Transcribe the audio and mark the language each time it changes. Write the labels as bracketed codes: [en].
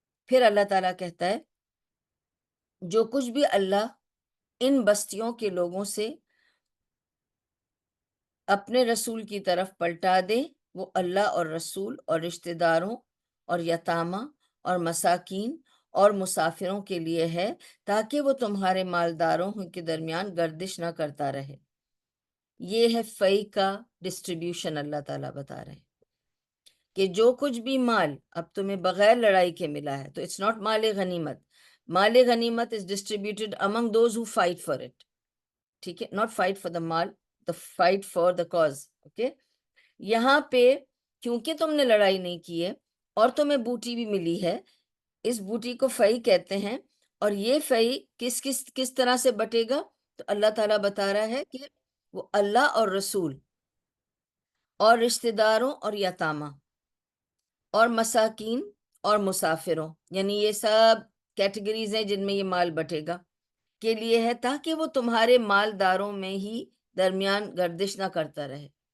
[ur] پھر اللہ تعالیٰ کہتا ہے جو کچھ بھی اللہ ان بستیوں کے لوگوں سے اپنے رسول کی طرف پلٹا دے وہ اللہ اور رسول اور رشتہ داروں اور یتامہ اور مساکین اور مسافروں کے لیے ہے تاکہ وہ تمہارے مالداروں کے درمیان گردش نہ کرتا رہے. یہ ہے فی کا ڈسٹریبیوشن. اللہ تعالیٰ بتا رہے ہیں کہ جو کچھ بھی مال اب تمہیں بغیر لڑائی کے ملا ہے تو [en] it's not [ur] مال غنیمت. [en] مال غنیمت is distributed among those who fight for it. ٹھیک ہے، not fight for the مال، the fight for the cause. [ur] Okay, یہاں پہ کیونکہ تم نے لڑائی نہیں کی ہے اور تمہیں بوٹی بھی ملی ہے، اس بوٹی کو فی کہتے ہیں. اور یہ فی کس طرح سے بٹے گا؟ تو اللہ تعالیٰ بتا رہا ہے کہ وہ اللہ اور رسول اور رشتہ داروں اور یتامہ اور مساکین اور مسافروں، یعنی یہ سب کیٹیگریز ہیں جن میں یہ مال بٹے گا، کے لیے ہے تاکہ وہ تمہارے مالداروں میں ہی درمیان گردش نہ کرتا رہے.